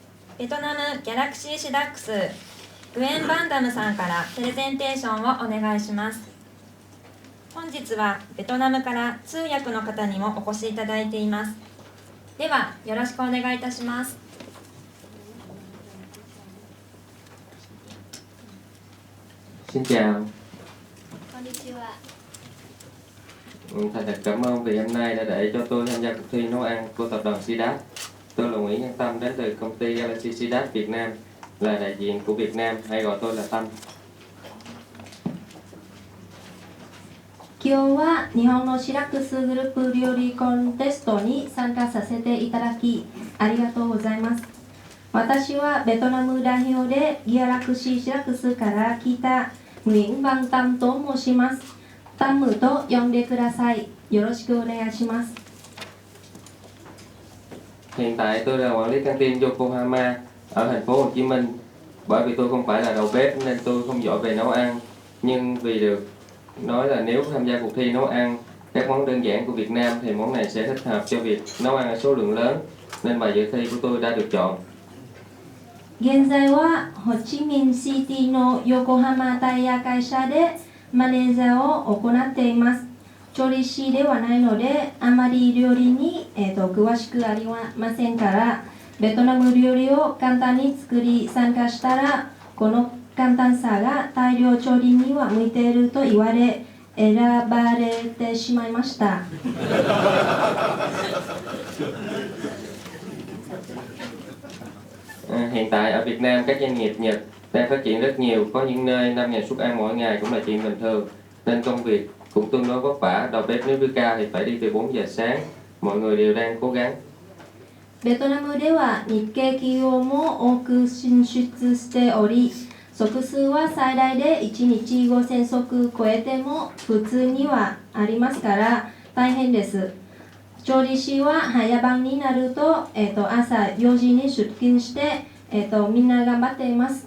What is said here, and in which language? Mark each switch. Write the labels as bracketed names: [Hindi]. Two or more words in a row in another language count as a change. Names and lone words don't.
[Japanese] ベトナムギャラクシーシダックスグエン・バンダムさんからプレゼンテーションをお願いします。本日はベトナムから通訳の方にもお越しいただいています。ではよろしくお願いいたします。 [Vietnamese] Xin chào. [Japanese] Konnichiwa. [Vietnamese] Thành thật cảm ơn vì hôm nay đã để cho tôi tham gia cuộc thi nấu ăn của tập đoàn Sidat. Tôi là Nguyễn Nhân Tâm đến từ công ty Galaxy Sidat Việt Nam, là đại diện của Việt Nam, hay gọi tôi là Tâm. [Japanese] 今日は日本のシラックスグループ料理コンテストに参加させていただきありがとうございます。私はベトナム代表でギャラクシーシラックスから来た Nguyễn Văn Tâm と申します。タムと呼んでください。よろしくお願いします。 [Vietnamese] Hiện tại tôi là quản lý căng tin Yokohama ở thành phố Hồ Chí Minh. Bởi vì tôi không phải là đầu bếp nên tôi không giỏi về nấu ăn. Nhưng vì được nói là nếu tham gia cuộc thi nấu ăn các món đơn giản của Việt Nam thì món này sẽ thích hợp cho việc nấu ăn ở số lượng lớn, nên bài dự thi của tôi đã được chọn. [Japanese] 現在はホチミンシティの横浜タイヤ会社でマネージャーを行っています。調理師ではないのであまり料理に、詳しくありませんから、ベトナム料理を簡単に作り参加したら、この簡単さが大量調理には向いていると言われ選ばれてしまいました。 [Vietnamese] Hiện tại ở Việt Nam các doanh nghiệp Nhật đang phát triển rất nhiều, có những nơi 5.000 suất ăn mỗi ngày cũng là chuyện bình thường, nên công việc cũng tương đối vất vả. Đầu bếp nếu đưa cao thì phải đi từ 4 giờ sáng. Mọi người đều đang cố gắng. [Japanese] ベトナムでは日系企業も多く進出しており、足数は最大で1日5000足超えても普通にはありますから大変です。調理師は早番になると、朝4時に出勤して、みんな頑張っています。